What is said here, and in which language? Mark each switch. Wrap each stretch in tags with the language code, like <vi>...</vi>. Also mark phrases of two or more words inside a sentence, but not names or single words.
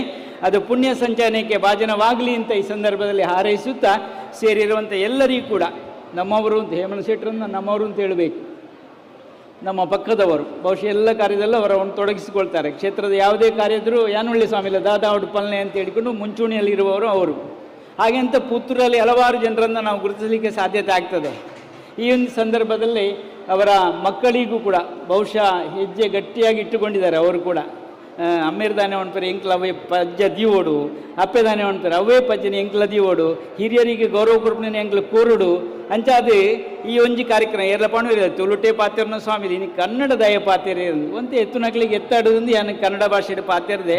<kn>ಅದು ಪುಣ್ಯ ಸಂಚಯನಕ್ಕೆ ಭಾಜನವಾಗಲಿ ಅಂತ ಈ ಸಂದರ್ಭದಲ್ಲಿ ಹಾರೈಸುತ್ತಾ, ಸೇರಿರುವಂಥ ಎಲ್ಲರಿಗೂ ಕೂಡ ನಮ್ಮವರು ಅಂತ, ಹೇಮಂತ್ ಶೆಟ್ಟರನ್ನು ನಮ್ಮವರು ಅಂತ ಹೇಳಬೇಕು, ನಮ್ಮ ಪಕ್ಕದವರು, ಬಹುಶಃ ಎಲ್ಲ ಕಾರ್ಯದಲ್ಲೂ ಅವರನ್ನು ತೊಡಗಿಸಿಕೊಳ್ತಾರೆ. ಕ್ಷೇತ್ರದ ಯಾವುದೇ ಕಾರ್ಯ ಇದ್ದರೂ</kn> <tcy>ಯಾನೊಳ್ಳಿ ಸ್ವಾಮಿಲ ದಾದಾ ಉಡುಪಲ್ನೆ</tcy> <kn>ಅಂತ ಹೇಳಿಕೊಂಡು ಮುಂಚೂಣಿಯಲ್ಲಿರುವವರು ಅವರು. ಹಾಗೆ ಅಂತ ಪುತ್ತೂರಲ್ಲಿ ಹಲವಾರು ಜನರನ್ನು ನಾವು ಗುರುತಿಸಲಿಕ್ಕೆ ಸಾಧ್ಯತೆ ಆಗ್ತದೆ. ಈ ಒಂದು ಸಂದರ್ಭದಲ್ಲಿ ಅವರ ಮಕ್ಕಳಿಗೂ ಕೂಡ ಬಹುಶಃ ಹೆಜ್ಜೆ ಗಟ್ಟಿಯಾಗಿ ಇಟ್ಟುಕೊಂಡಿದ್ದಾರೆ. ಅವರು ಕೂಡ</kn> <tcy>ಅಮ್ಮೇರ್ದಾನೆ ಒಣಪೇರೆ ಎಂಕ್ಲ ಅವೇ ಪಜ್ಜ ದೀವೋಡು, ಅಪ್ಪೆದಾನೆ ಒಣಪೇರೆ ಅವೇ ಪಜ್ಜನ ಎಂಕ್ಲ ದೀವೋಡು, ಹಿರಿಯರಿಗೆ ಗೌರವ ಕೊರಪನೆ ಎಂಕ್ಲ ಕೋರುಡು ಅಂಚಾದು ಈ ಒಂಜಿ ಕಾರ್ಯಕ್ರಮ ಎಲ್ಲ ಪಣವಿರ ತುಳುಟೆ ಪಾತ್ರೆನ ಸ್ವಾಮಿ ಇನ್ನು ಕನ್ನಡ ದಯ ಪಾತ್ರೆ ಒಂತೆ ಎತ್ತು ನಕ್ಲಿಗೆ ಎತ್ತಾಡೋದು ಯಾನು ಕನ್ನಡ ಭಾಷೆಯ ಪಾತ್ರೆದೆ.</tcy>